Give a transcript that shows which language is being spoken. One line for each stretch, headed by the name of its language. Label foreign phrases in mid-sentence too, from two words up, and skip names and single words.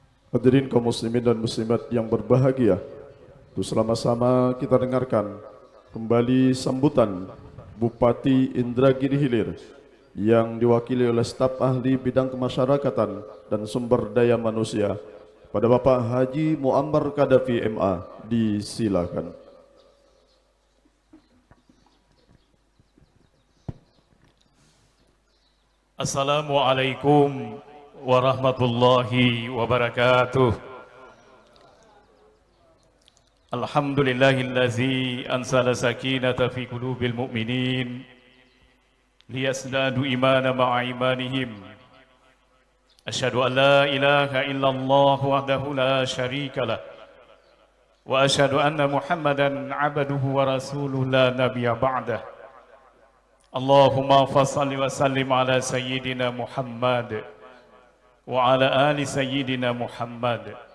Indonesian: Hadirin kaum muslimin dan muslimat yang berbahagia, bersama-sama kita dengarkan kembali sambutan Bupati Indragiri Hilir yang diwakili oleh staf ahli bidang kemasyarakatan dan sumber daya manusia pada Bapak Haji Muammar Kadafi MA. Disilakan.
Arabic: السلام عليكم ورحمة الله وبركاته. الحمد لله الذي أنزل السكينة في قلوب المؤمنين ليزدادوا إيمانا مع إيمانهم. أشهد أن لا إله إلا الله وحده لا شريك له وأشهد أن محمدا عبده ورسوله لا نبي بعده. اللهم فصل وسلم على سيدنا محمد وعلى آل سيدنا محمد.